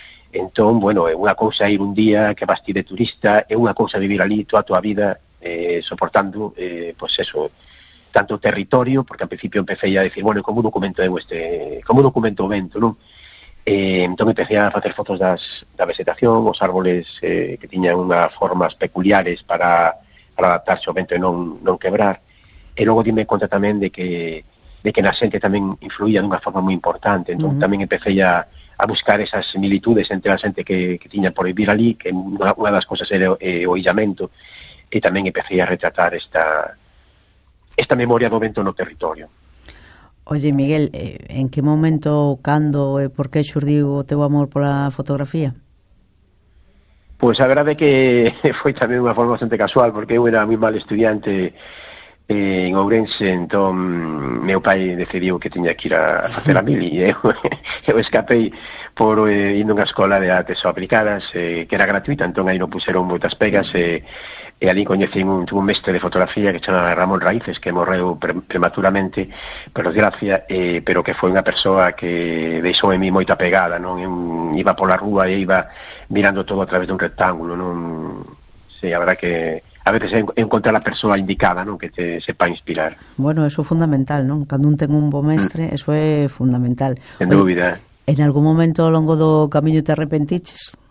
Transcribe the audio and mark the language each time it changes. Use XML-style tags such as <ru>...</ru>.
<gl>Entón, bueno, é unha cousa ir un día que vas ti de turista, é unha cousa vivir ali toda a tua vida, soportando pues eso, tanto territorio,</gl> <es>porque al principio empecé ya a decir, bueno, ¿cómo documento o vento, ¿no? Entonces empecé a hacer fotos de la vegetación, los árboles que tenían unas formas peculiares para adaptarse al vento y no quebrar. Y luego dime cuenta también de que la gente también influía de una forma muy importante. Entonces también empecé ya a buscar esas similitudes entre la gente que tenía por vivir allí, que una de las cosas era el aislamiento.</es> <gl>E tamén empecé a retratar esta memoria do vento no territorio. Oye, Miguel, en que momento, cando e por que xurdiu o teu amor pola fotografía? Pois a verdade é que foi tamén unha forma bastante casual, porque eu era moi mal estudiante En Ourense, entón, meu pai decidiu que tiña que ir a facer a mili, e eu escapei por indo a unha escola de artes aplicadas, que era gratuita, entón aí non puseron moitas pegas, e ali coñecí un mestre de fotografía que chamaba Ramón Raíces, que morreu prematuramente, por desgracia, pero que foi unha persoa que deixou en mí moita pegada, non? Iba pola rúa e iba mirando todo a través dun rectángulo, non? Sí, a verdad que a veces encontrar a persoa indicada, non, que te sepa inspirar. Bueno, eso é fundamental, non? Cando un ten un bo mestre, eso é fundamental. Sen dúbida. En algún momento ao longo do camiño te arrepentiches?</gl>